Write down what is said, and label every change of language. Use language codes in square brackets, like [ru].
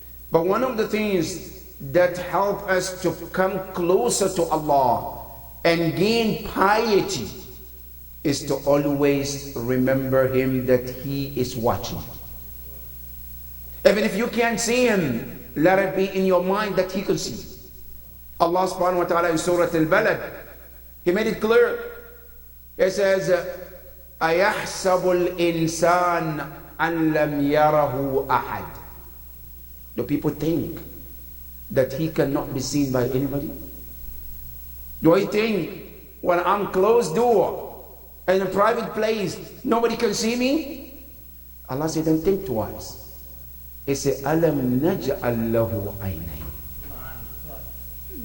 [en] But one of the things that help us to come closer to Allah and gain piety is to always remember Him, that He is watching. Even if you can't see Him, let it be in your mind that He can see. Allah subhanahu wa ta'ala in Surah Al-Balad, He made it clear. [ar] He says, أَيَحْسَبُ الْإِنسَانَ أَنْ لَمْ يَرَهُ أَحَدٍ. [en] Do people think that he cannot be seen by anybody? Do I think when I'm closed door in a private place, nobody can see me? Allah said, don't think twice. He said, أَلَمْ نَجْعَلْ لَهُ عَيْنَيْنِ.